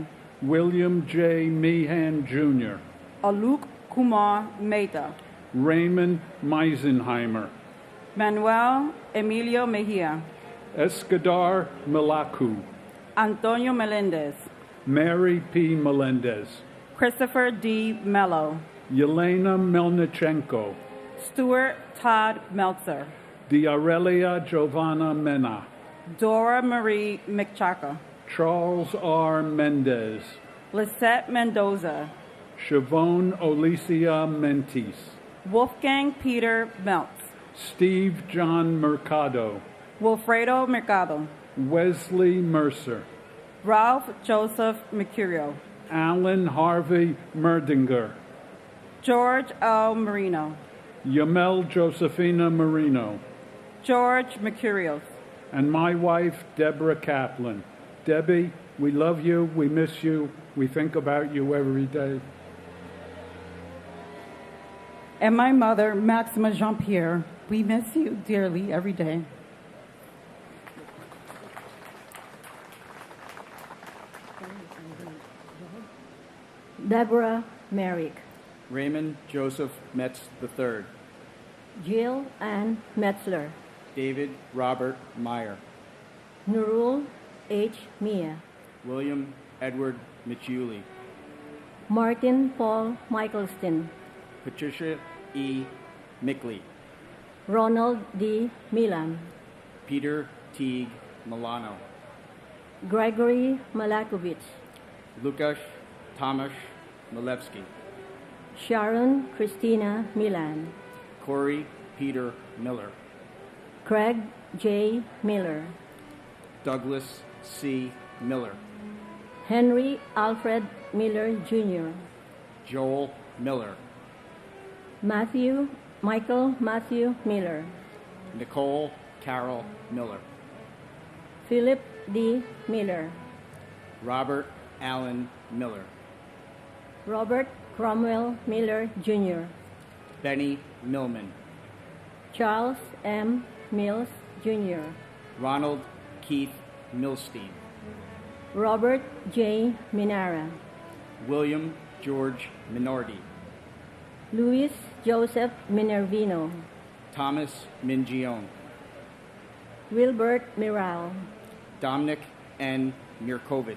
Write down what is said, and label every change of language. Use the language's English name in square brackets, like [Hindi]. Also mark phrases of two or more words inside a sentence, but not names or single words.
[English] William J. Meehan, Jr. Aluk Kumar Mehta. Raymond Meisenheimer. Manuel Emilio Mejia. Escadar Malacu. Antonio Melendez. Mary P. Melendez. Christopher D. Mello. Yelena Melnichenko. Stuart Todd Meltzer. Diarelia Giovanna Mena. Dora Marie McChaka. Charles R. Mendez. Lisette Mendoza. Siobhan Olicia Mentis. Wolfgang Peter Meltz. Steve John Mercado. Wilfredo Mercado. Wesley Mercer. Ralph Joseph Mercurio. Alan Harvey Merdinger. George L. Marino. Yamel Josephina Marino. George Mercurios. And my wife, Deborah Kaplan. Debbie, we love you, we miss you, we think about you every day. And my mother, Maxima Jean-Pierre, we miss you dearly every day. Deborah Merrick. Raymond Joseph Metz III. Jill Ann Metzler. David Robert Meyer. Nurul H. Mia. William Edward Michuli. Martin Paul Michaelston. Patricia E. Mickley. Ronald D. Milan. Peter Teague Milano. Gregory Malakovich. Lukasz Tomasz Milewski. Sharon Christina Milan. Corey Peter Miller. Craig J. Miller. Douglas C. Miller. Henry Alfred Miller, Jr. Joel Miller. Michael Matthew Miller. Nicole Carol Miller. Philip D. Miller. Robert Allen Miller. Robert Cromwell Miller, Jr. Benny Millman. Charles M. Mills, Jr. Ronald Keith Milstein. Robert J. Minara. William George Minordi. Luis Joseph Minervino. Thomas Mingione. Wilbert Miral. Dominic N. Mirkovich.